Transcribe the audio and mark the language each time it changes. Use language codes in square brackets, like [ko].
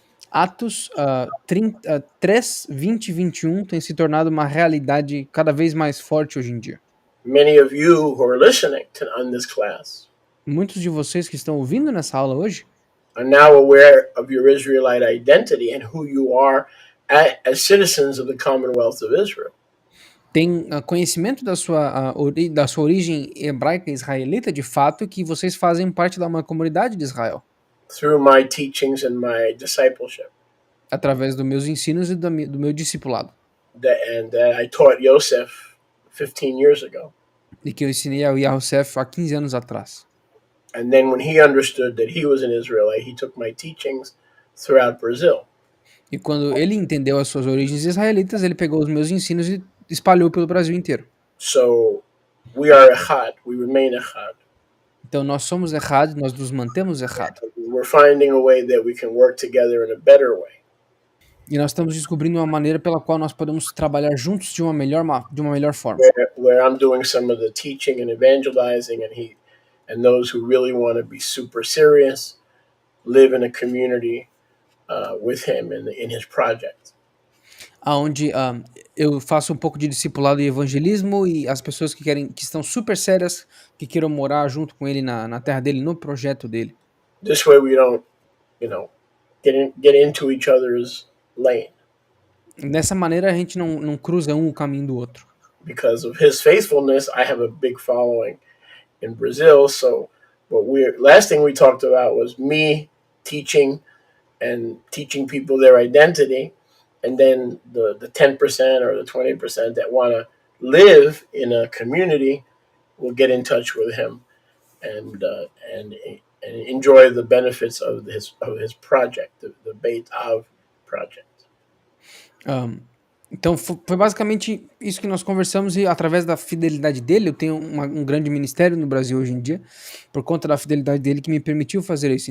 [pt] Atos 3, 20 e 21 tem se tornado uma realidade cada vez mais forte hoje em dia. [en] Many of you who are listening on this class [pt] Muitos de vocês que estão ouvindo nessa aula hoje [en] are now aware of your Israelite identity and who you are as citizens of the Commonwealth of Israel. [pt] têm conhecimento da sua origem hebraica israelita de fato, que vocês fazem parte de uma comunidade de Israel, [en] Through my teachings and my discipleship, [pt] através dos meus ensinos e do meu discipulado, [en] and I taught Joseph 15 years ago. [pt] e que eu ensinei ao Yahushef há 15 anos atrás. [en] And then when he understood that he was an Israelite, he took my teachings throughout Brazil. [pt] E quando ele entendeu as suas origens israelitas, ele pegou os meus ensinos e espalhou pelo Brasil inteiro. [en] So we are echad, we remain echad. [pt] Então nós somos errados, nós nos mantemos errados. [en] We're finding a way that we can work together in a better way. [pt] E nós estamos descobrindo uma maneira pela qual nós podemos trabalhar juntos de uma melhor forma. [en] where I'm doing some of the teaching and evangelizing, and those who really want to be super serious live in a community with him in his project. [pt] Aonde eu faço um pouco de discipulado e evangelismo e as pessoas que estão super sérias, que queiram morar junto com ele na terra dele, no projeto dele. [en] This way, we don't, get into each other's lane. [pt] Dessa maneira a gente não cruza um o caminho do outro. [en] Because of his faithfulness, I have a big following in Brazil. So, last thing we talked about was me teaching and teaching people their identity, and then the 10% or the 20% that want to live in a community will get in touch with him and enjoy the benefits of his project, the Beit Av project. [pt] Então foi basicamente isso que nós conversamos e através da fidelidade dele, eu tenho um grande ministério no Brasil hoje em dia, por conta da fidelidade dele que me permitiu fazer isso.